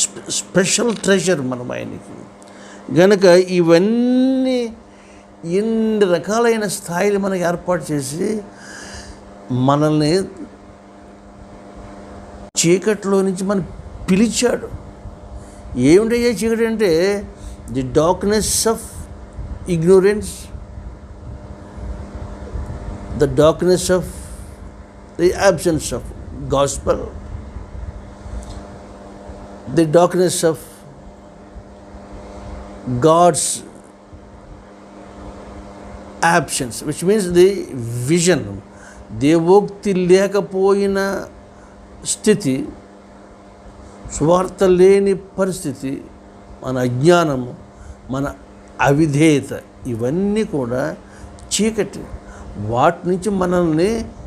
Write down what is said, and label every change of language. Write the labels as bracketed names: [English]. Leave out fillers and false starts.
[Telugu] Special treasure మనం ఆయనకి. గనుక ఇవన్నీ ఎన్ని రకాలైన స్థాయిలు మనకు ఏర్పాటు చేసి మనల్ని చీకట్లో నుంచి మనం పిలిచాడు. ఏమిటయ్యే చీకటి అంటే, [English] The darkness of ignorance, the darkness of the absence of gospel, the darkness of God's absence, which means the vision. [Telugu] దేవోక్తి లేకపోయిన స్థితి, స్వార్థ లేని పరిస్థితి, మన అజ్ఞానము, మన అవిధేయత, ఇవన్నీ కూడా చీకటి. వాటి నుంచి మనల్ని